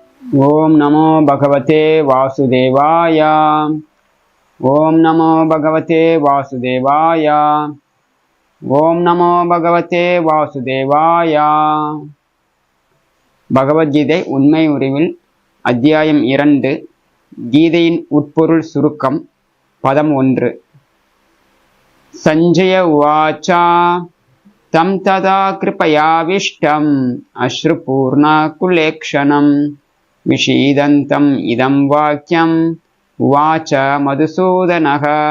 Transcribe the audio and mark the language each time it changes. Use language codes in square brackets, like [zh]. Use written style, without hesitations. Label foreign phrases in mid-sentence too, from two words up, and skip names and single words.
[sa] ओम नमो भगवते वासुदेवाय। ओम नमो भगवते वासुदेवाय। ओम नमो भगवते वासुदेवाय। [ta] பகவத்கீதை உண்மை உருவில் அத்தியாயம் 2 கீதையின் உட்பொருள் சுருக்கம் பதம் 1. [sa] सञ्जय उवाच तं तथा कृपयाविष्टम् अश्रुपूर्ण कुलेक्षणम् विषीदन्तम् इदम् वाक्यम् उवाच मधुसूदनः.